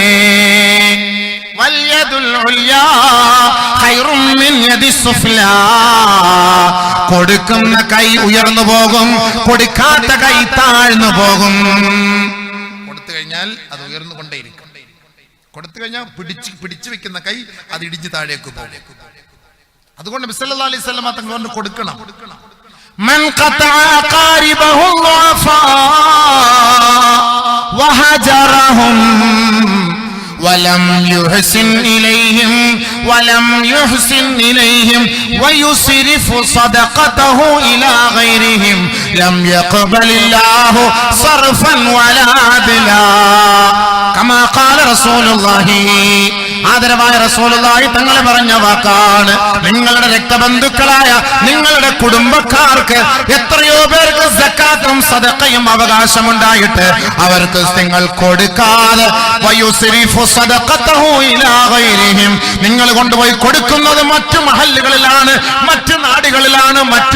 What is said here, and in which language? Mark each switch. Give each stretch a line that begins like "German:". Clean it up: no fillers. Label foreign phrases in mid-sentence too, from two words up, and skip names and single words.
Malayalam: കൊടുക്കുന്ന കൈ ഉയർന്നു പോകും കൊടുക്കാത്ത കൈ താഴ്ന്നു പോകും കൊടുത്തു കഴിഞ്ഞാൽ അത് ഉയർന്നുകൊണ്ടേയിരിക്കും കൊടുത്തു കഴിഞ്ഞാൽ പിടിച്ചു വെക്കുന്ന കൈ അത് ഇടിഞ്ഞു താഴേക്ക് പോകും അതുകൊണ്ട് നബി സല്ലല്ലാഹു അലൈഹി വസല്ലം തങ്ങൾ പറഞ്ഞു കൊടുക്കണം
Arabic: من قطع قاربه وفا വഹജറഹും ولم يحسن إليهم ويصرف صدقته إلى غيرهم لم يقبل الله صرفا ولا عدلا كما قال رسول الله ആദരവായ റസൂലുള്ളാഹി
Malayalam: തങ്ങൾ പറഞ്ഞ വാക്കാണ് നിങ്ങളുടെ രക്തബന്ധുക്കളായ നിങ്ങളുടെ കുടുംബക്കാർക്ക് എത്രയോ പേർക്ക് സക്കാത്തും സദഖയും അവകാശമുണ്ടായിട്ട് അവർക്ക് നിങ്ങൾ കൊടുക്കാതെ
Arabic: ويصرف صدقته إلى غيرهم
Malayalam: നിങ്ങൾ കൊണ്ടുപോയി കൊടുക്കുന്നത് മറ്റു മഹല്ലുകളിലാണ് മറ്റു നാടുകളിലാണ് മറ്റു